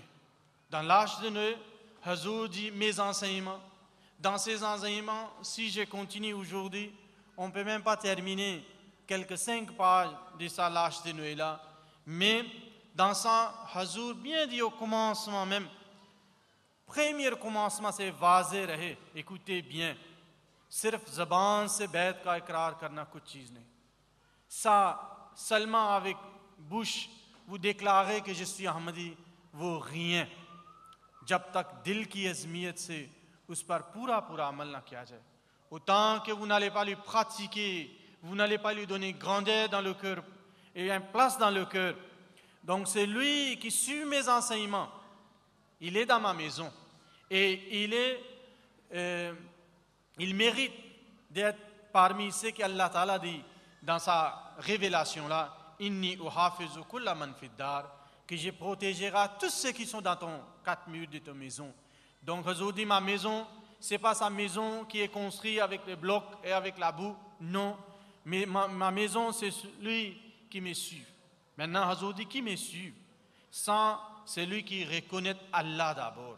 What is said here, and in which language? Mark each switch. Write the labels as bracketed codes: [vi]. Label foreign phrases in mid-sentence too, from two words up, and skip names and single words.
[fr] Dans l'âge de Noé, Hazur dit mes enseignements. Dans ces enseignements, si je continue aujourd'hui, on ne peut même pas terminer quelques 5 pages de sa lâcheté Noël. Mais dans ça, Hazur bien dit au commencement même, premier commencement c'est [ur] واضح رہے, [fr] écoutez bien, [ur] صرف زبان سے بیعت کا اقرار کرنا کچھ چیز نہیں. [fr] Ça, seulement avec bouche, vous déclarez que je suis Ahmadi, वो rien. [ur] جب تک دل کی عزیمت سے اس پر پورا پورا عمل نہ کیا جائے. [fr] Autant que vous n'allez pas lui pratiquer, vous n'allez pas lui donner grandeur dans le cœur et une place dans le cœur. Donc c'est lui qui suit mes enseignements. Il est dans ma maison et il mérite d'être parmi ceux qu'Allah Ta'ala dit dans sa révélation là, [ar] إني أحافظ كل من في الدار, [fr] que je protégerai tous ceux qui sont dans ton 4 murs de ta maison. Donc Hazur dit ma maison, c'est pas sa maison qui est construite avec les blocs et avec la boue, non, mais ma maison c'est celui qui me suit. Maintenant Hazur dit qui me suit, sans celui qui reconnaît Allah d'abord.